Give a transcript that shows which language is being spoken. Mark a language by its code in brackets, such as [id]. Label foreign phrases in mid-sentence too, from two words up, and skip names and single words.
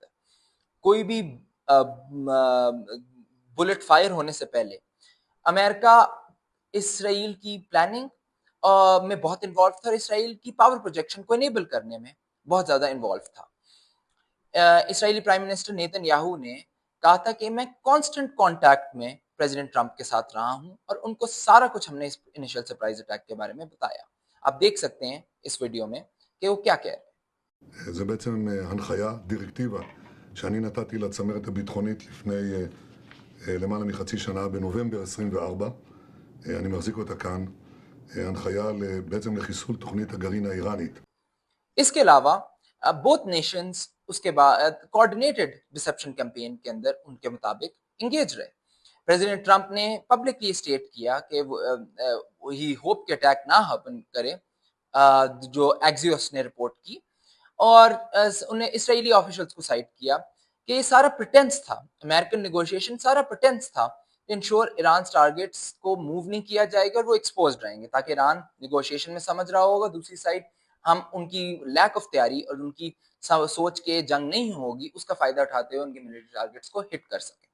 [ur] کوئی بھی [en] bullet fire [ur] ہونے سے پہلے امریکہ اسرائیل کی پلاننگ میں بہت انوالو تھا اور اسرائیل کی [en] power projection [ur] کو انیبل کرنے میں بہت زیادہ انوالو تھا۔ اسرائیلی [en] prime minister [ur] نیتن یاہو نے کہا تھا کہ میں [en] constant contact [ur] میں پریزیڈنٹ ٹرمپ کے ساتھ رہا ہوں اور ان کو سارا کچھ ہم نے اس [en] initial surprise attack [ur] کے بارے میں بتایا۔ آپ دیکھ سکتے ہیں اس ویڈیو میں کہ وہ کیا کہہ رہے ہیں۔ [he] זה בעצם הנחיה, דירקטיבה, שאני נתתי לצמרת הביטחונית לפני למעלה מחצי שנה, בנובמבר 24. אני מחזיק אותה כאן, הנחיה בעצם לחיסול תוכנית הגרעין האיראנית. [ur] اس کے علاوہ [en] both nations [ur] اس کے بعد [en] coordinated deception campaign [ur] کے اندر ان کے مطابق انگیج رہے۔ پریزیڈنٹ ٹرمپ نے [en] publicly state [ur] کیا کہ [en] he hope [ur] کہ اٹیک نہ ہیپن کرے، جو ایکزیوس نے رپورٹ کی، اور انہیں [en] Israeli officials [ur] کو سائٹ کیا کہ یہ سارا پریٹینس تھا، [en] American negotiation [ur] سارا پریٹینس تھا [en] ensure Iran targets [ur] کو موو نہیں کیا جائے گا اور وہ ایکسپوزڈ رہیں گے، تاکہ ایران نیگوشیشن میں سمجھ رہا ہوگا دوسری سائڈ ہم ان کی [en] lack of [ur] تیاری اور ان کی سوچ کے جنگ نہیں ہوگی اس کا فائدہ اٹھاتے ہوئے ان کے [en] military targets [ur] کو ہٹ کر سکیں۔